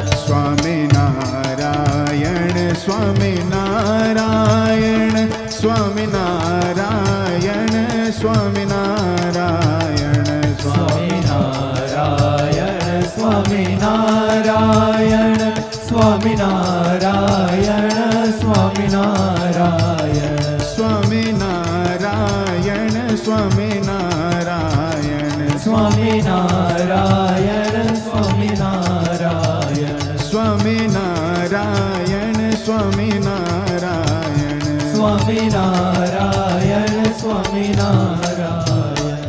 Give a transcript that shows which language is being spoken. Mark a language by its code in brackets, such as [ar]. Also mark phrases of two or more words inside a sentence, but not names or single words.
[gu] स्वामी नारायण स्वामी नारायण, स्वामी नारायण स्वामी नारायण, स्वामी नारायण स्वामी नारायण, स्वामी नारायण स्वामी नारायण, સ્વામિનારાયણ સ્વામિનારાયણ સ્વામિનારાયણ સ્વામિનારાયણ સ્વામિનારાયણ સ્વામિનારાયણ સ્વામિનારાયણ સ્વામિનારાયણ.